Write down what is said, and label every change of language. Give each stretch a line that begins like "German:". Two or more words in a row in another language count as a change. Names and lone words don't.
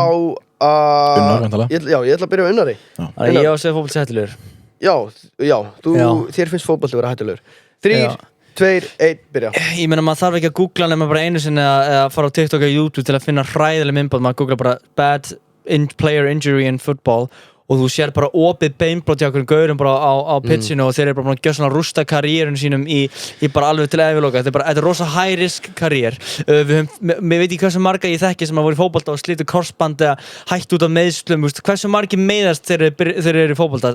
Icelandic: Unnar, væntanlega. Já, ég ætla að byrja á Unnari. Ég á að segja fótbolti hættulegur. Já, þér finnst fótbolti vera hættulegur. 3, 2, 1, byrja. Ég meina, maður þarf ekki að googla nema bara einu sinni eða fara á TikTok og YouTube til að finna hræðileg myndband. Maður googla bara
English: bad player injury in football
Icelandic: og þú sér bara opið beinbrot hjá einhverjum gaurum bara á pitchinu og þeir eru bara búin að gjöra svona rústa karriérinu sínum í bara alveg til efiloka. Þetta er rosa
English: high risk
Icelandic: karriér. Mér veit ekki hversu marga ég þekki sem að voru í fótbolta og slítu korsband eða hætt út af meiðslum, hversu margir meiðast þeir eru í fótbolta.